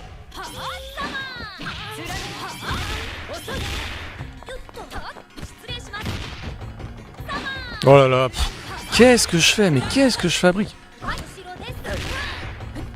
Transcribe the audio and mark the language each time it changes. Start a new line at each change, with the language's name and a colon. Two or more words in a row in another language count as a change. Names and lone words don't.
Japanese: 遅いよっと失礼します
French: Oh là là. Qu'est-ce que je fais? Mais qu'est-ce que je fabrique?
Japanese: 後ろです